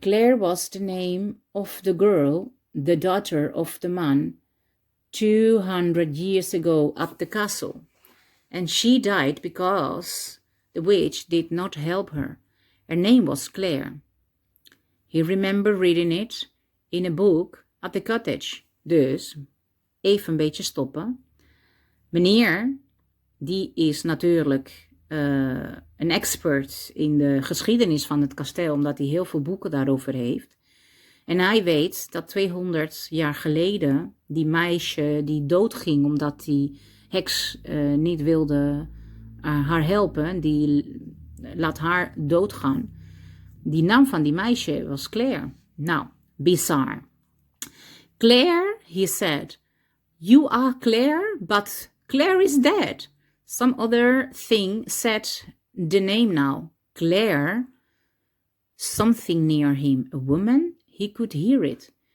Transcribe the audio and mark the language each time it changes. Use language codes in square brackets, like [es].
[en] Claire was the name of the girl, the daughter of the man 200 years ago at the castle. And she died because the witch did not help her. Her name was Claire. He remembered reading it in a book at the cottage. [nl] Dus, even een beetje stoppen. Meneer, die is natuurlijk een expert in de geschiedenis van het kasteel, omdat hij heel veel boeken daarover heeft. En hij weet dat 200 jaar geleden die meisje die doodging omdat die heks niet wilde haar helpen, die laat haar doodgaan. Die naam van die meisje was Claire. Nou, bizar. [en] Claire, he said, you are Claire, but Claire is dead. Some other thing said the name now. Claire, something near him, a woman, he could hear it.